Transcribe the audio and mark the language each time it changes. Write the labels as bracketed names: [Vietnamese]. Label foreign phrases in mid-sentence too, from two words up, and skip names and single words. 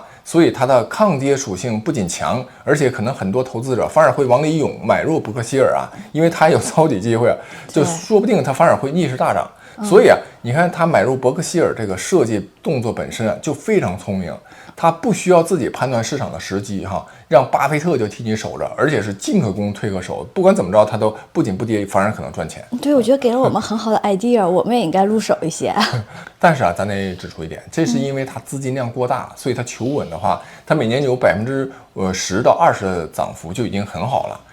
[Chinese] 所以它的抗跌屬性不僅強，而且可能很多投資者反而會往裡湧，買入伯克希尔啊，因為它有抄底機會，就說不定它反而會逆勢大漲。所以啊，你看他買入伯克希尔這個設計動作本身啊，就非常聰明，他不需要自己判斷市場的時機哈，讓巴菲特就替你守着，而且是进可攻退可守，不管怎麼着，他都不仅不跌，反而可能賺錢。对，我觉得給了我們很好的 idea，我們也應該入手一些。但是啊，咱得指出一點，這是因為它資金量過大，所以它求穩的話，它每年有10%到20%的漲幅就已經很好了。